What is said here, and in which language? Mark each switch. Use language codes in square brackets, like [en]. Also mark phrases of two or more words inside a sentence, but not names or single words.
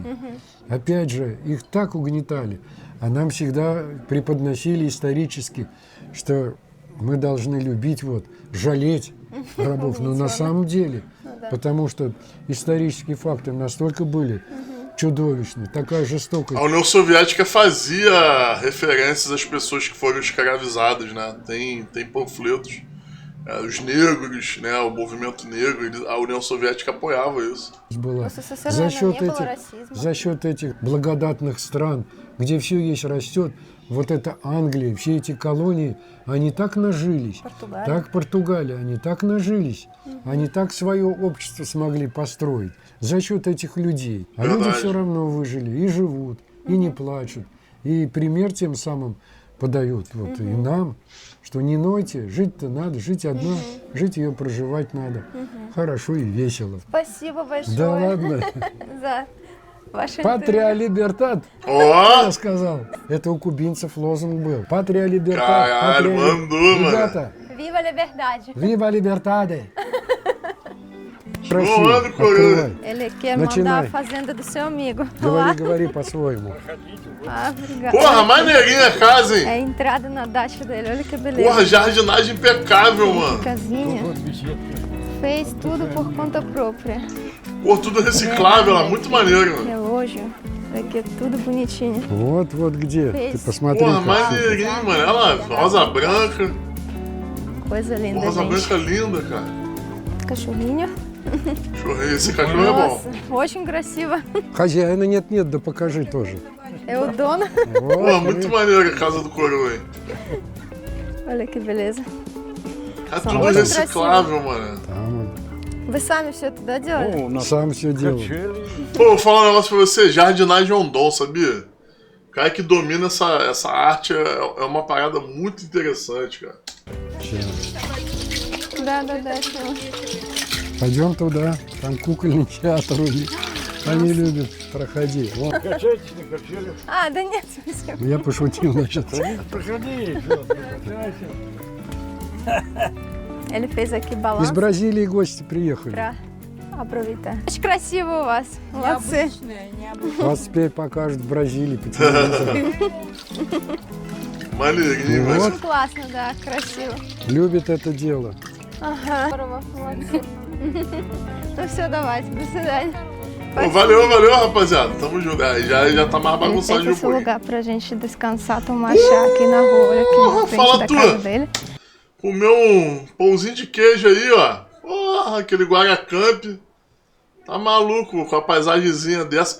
[ru] Опять же, их так угнетали, а нам всегда преподносили исторически, что мы должны любить, жалеть рабов. Но на самом деле, потому что исторические факты настолько были чудовищные, такая жестокость. [pt] A União Soviética fazia referências às pessoas que foram escravizadas, né? Tem panfletos. Os negros, né, o movimento negro, a União Soviética apoiava isso. [ru] За счет этих благодатных стран, где все есть, растет, вот эта Англия, все эти колонии, они так нажились. Так Португалия, они так нажились. Они так свое общество смогли построить. За счет этих людей. А люди все равно выжили и живут, и не плачут. И пример тем самым подают и нам, что не нойте, жить-то надо, жить одна, жить ее проживать надо. Хорошо и весело. Спасибо большое. Да ладно. За ваше [es] Patria libertad, [ru] я сказал. Это у кубинцев лозунг был. [es] Patria libertad. [pt] Caralho, mandou, mano. Viva a liberdade. Viva a liberdade. Mano, Corona. Ele quer mandar a fazenda do seu amigo. [ru] Говори по-своему. [pt] Obrigada. Porra, maneirinha a casa, hein? É a entrada na dacha dele, olha que beleza. Porra, jardinagem impecável, mano. Casinha. Fez tudo por conta própria. Pô, tudo reciclável, ela muito maneiro, mano. Relógio. Daqui é tudo bonitinho. [ru] Вот где. Ты посмотри. [pt] Porra, maneirinho, mano. Ela, rosa branca. Coisa linda, Rosa gente. branca linda, cara. Cachorrinho. Esse cachorro é bom. Nossa, [ru] очень красиво. Хозяина нет, да покажи тоже. [pt] É o dono. Pô, muito maneiro a casa do coroa, hein? Olha que beleza. É tudo reciclável, mano. [ru] Вы сами все это, да, делали? Сам все делал. [pt] Pô, vou falar um negócio pra você. Jardinagem é um dom, sabia? O cara que domina essa arte é uma parada muito interessante, cara. [ru] Да. Пойдем туда, там кукольный театр у них. Они любят, проходи. Вон. А, да нет, спасибо. Я пошутил насчет. Проходи, [pt] Ele fez aqui [ru] Из [pt] balanço [ru] Бразилии гости приехали. [pt] pra aproveitar. [ru] Очень красиво у вас, молодцы. Вас теперь покажут в Бразилии по телевизору. [pt] Maneirinho, [ru] Вот. [pt] mas... [ru] Очень классно, да, красиво. Любит это дело. Ага. Здорово, молодцы. Ну все, давайте, до свидания. [pt] Pô, valeu, rapaziada. Tamo junto. Já tá mais Ele bagunçado fez de um esse pouquinho. lugar pra gente descansar, tomar chá aqui na rua, olha aqui na frente fala da tu. casa dele. Comeu um pãozinho de queijo aí, ó. Porra, aquele Guaracamp. Tá maluco com a paisagemzinha dessa.